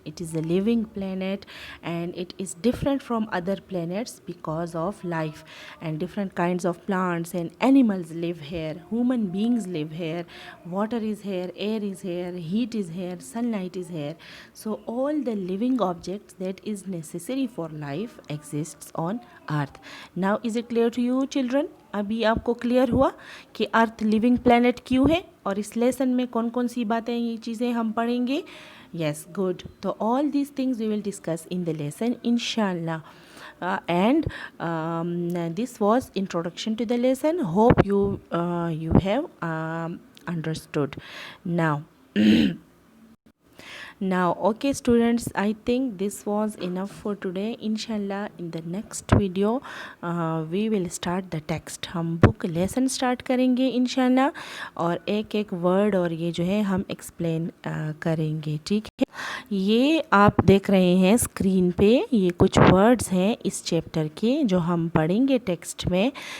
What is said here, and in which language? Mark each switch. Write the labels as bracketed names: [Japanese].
[English] It is a living planet, and it is different from other planets because of life, and different kinds of plants and animals live here. Human beings live here. Water is here, air is here, heat is here, sunlight is here. So all the living objects that is necessary for life exists on Earth. Now is it clear to you children? [Hindi] अभी आपको clear हुआ कि अर्थ living planet क्यों है, और इस lesson में कौन कौन सी बातें, ये चीज़ें हम पढ़ेंगे. Yes, good. [English] तो all these things we will discuss in the lesson इंशाल्लाह. And this was introduction to the lesson. Hope you have understood now. Now, okay students, I think this was enough for today. Inshallah in the next video we will start the text. [Hindi] हम book lesson start करेंगे inshallah, और एक एक word और ये जो है हम explain करेंगे. ठीक है, ये आप देख रहे हैं स्क्रीन पे, ये कुछ वर्ड्स हैं इस चैप्टर के जो हम पढ़ेंगे टेक्स्ट में.